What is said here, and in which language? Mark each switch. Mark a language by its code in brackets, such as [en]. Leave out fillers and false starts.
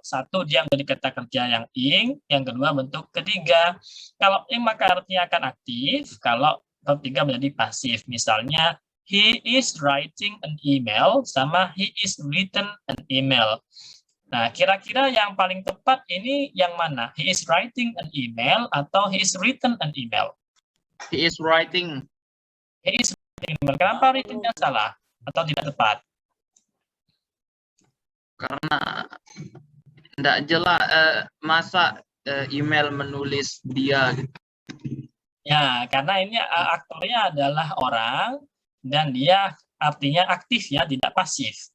[id] Satu, dia menjadi kata kerja yang ing, yang kedua bentuk ketiga. Kalau ing maka artinya akan aktif, kalau ketiga menjadi pasif. [en] Misalnya he is writing an email sama he is written an email. [id] Nah, kira-kira yang paling tepat ini yang mana? [en] He is writing an email atau he is written an email? He is writing. He is writing. [id] Kenapa written-nya salah atau tidak tepat? Karena tidak jelas masa email menulis dia. Ya, karena ini aktornya adalah orang dan dia artinya aktif ya, tidak pasif.